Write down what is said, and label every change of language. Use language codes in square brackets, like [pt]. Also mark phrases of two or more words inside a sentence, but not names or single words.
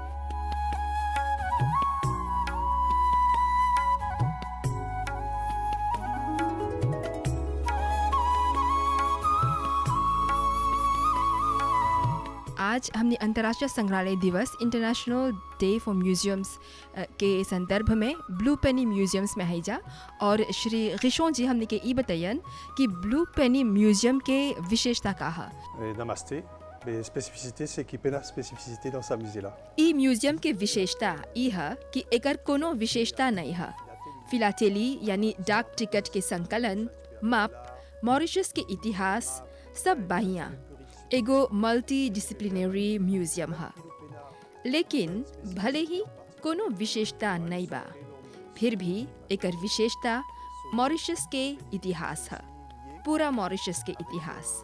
[bho] आज हमने अंतर्राष्ट्रीय संग्रहालय दिवस [en] International Day for Museums [bho] के संदर्भ में ब्लू पेनी म्यूजियम्स में है जा और श्री गिशों जी हमने के ई बतायन कि ब्लू पेनी म्यूजियम के विशेषता का है। नमस्ते। [fr] Mais spécificité, c'est qu'il y a spécificité dans sa musée là. [bho] ई म्यूजियम के विशेषता ई है कि एकर कोनो विशेषता नहीं है। फिलाटेली यानी डाक टिकट के संकलन, माप, मॉरिशस के इतिहास सब बाहियां एगो [en] multi disciplinary museum [bho] है। लेकिन भले ही कोनो विशेषता नहीं बा, फिर भी एकर विशेषता मॉरिशस के इतिहास है, पूरा मॉरिशस के इतिहास।